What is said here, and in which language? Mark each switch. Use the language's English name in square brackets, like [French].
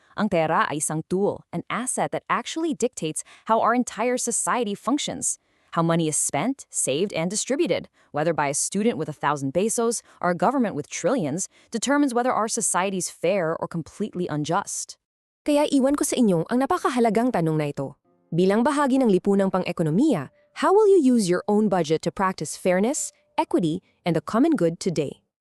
[Filipino] Ang pera ay isang tool, [English] an asset that actually dictates how our entire society functions. How money is spent, saved, and distributed, whether by a student with 1,000 pesos or a government with trillions, determines whether our society's fair or completely unjust. [Filipino] Kaya iwan ko sa inyo ang napakahalagang tanong na ito. Bilang bahagi ng Lipunang Pang-ekonomiya, [English] how will you use your own budget to practice fairness, equity, and the common good today?